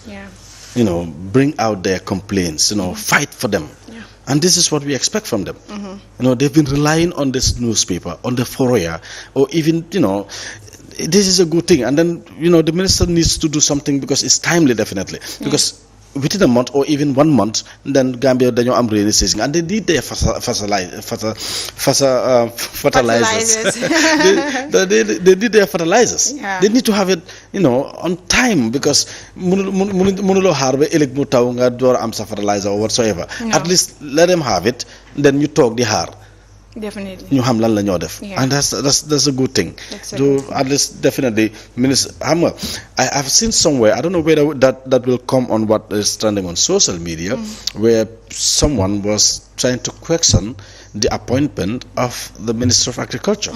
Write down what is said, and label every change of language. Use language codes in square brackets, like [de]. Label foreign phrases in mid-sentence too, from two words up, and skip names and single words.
[en] Bring out their complaints, fight for them. And this is what we expect from them. They've been relying on this newspaper, on the Foria, or even, this is a good thing. And then, the minister needs to do something because it's timely, definitely. Because within a month or even 1 month, then Gambia [wo] dañoo am [en] rainy season, and they need their fertilizers. they need their fertilizers. They need to have it, on time, because [wo] mënuloo xaar ba ëllëg mu taw nga door am sa [en] fertilizer or whatsoever. At least let them have it, then you [wo] toog di xaar. [en] Definitely. [wo] ñu xam lan la ñoo def. [en] And that's a good thing. At least definitely, Minister Hammer, I've seen somewhere, I don't know whether that will come on what is trending on social media, where someone was trying to question the appointment of the Minister of Agriculture.